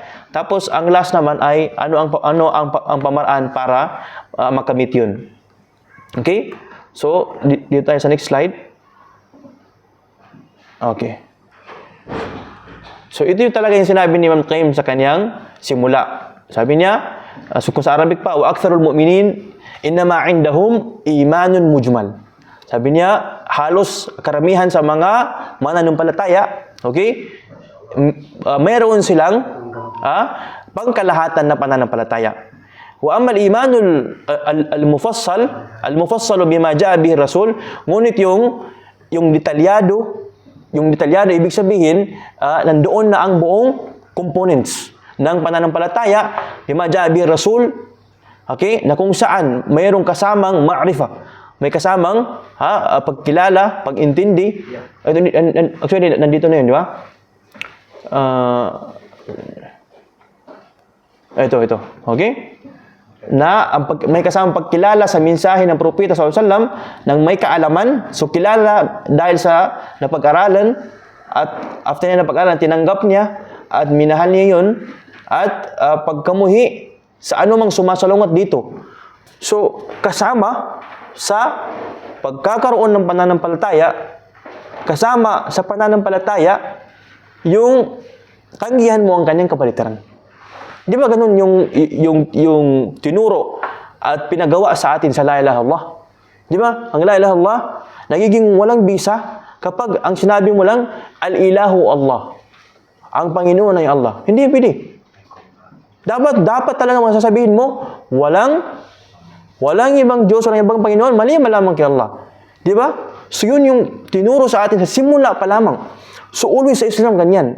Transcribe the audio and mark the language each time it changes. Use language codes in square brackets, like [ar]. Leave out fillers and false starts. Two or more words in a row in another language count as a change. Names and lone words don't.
[tl] Tapos ang last naman ay ano ang pamaraan para makamit 'yun. Okay? So, dito tayo sa [en] next slide. [tl] Okay. So, ito yung talaga yung sinabi ni Imam Qayyim sa kanyang simula. Sabi niya, so kung sa Arabic pa, [ar] وأكثر المؤمنين إنما عندهم إيمان مجمل. [tl] Sabi niya, halos karamihan sa mga mananampalataya, okay? Mayroon silang pangkalahatan na pananampalataya. [ar] وأما الإيمان المفصل بما جاء به الرسول, [tl] ngunit yung detalyado ibig sabihin, nandoon na ang buong components ng pananampalataya [ar] بما جاء به الرسول, [tl] okay? Na kung saan mayroong kasamang ma'rifa. May kasamang pagkilala, pag-intindi. Actually, nandito na yun, di ba? Ito. Okay? Na may kasamang pagkilala sa mensahe ng propeta [ar] صلى الله عليه وسلم [tl] ng may kaalaman. So, kilala dahil sa napag-aralan, at after niya napag-aralan, tinanggap niya at minahal niya yun, at pagkamuhi sa anumang sumasalungat dito. So, kasama sa pagkakaroon ng pananampalataya, kasama sa pananampalataya, yung tanggihan mo ang kanyang kapaligiran. Di ba ganun yung tinuro at pinagawa sa atin sa [ar] لا إله إلا الله? [tl] Di ba? Ang [ar] لا إله إلا الله, [tl] nagiging walang bisa kapag ang sinabi mo lang, [ar] الإله الله. [tl] Ang Panginoon ay Allah. Hindi pwede. Dapat talaga masasabihin mo, walang ibang Diyos, walang ibang Panginoon, mali malamang kay Allah. Di ba? So yun yung tinuro sa atin sa simula pa lamang. So always sa Islam ganyan.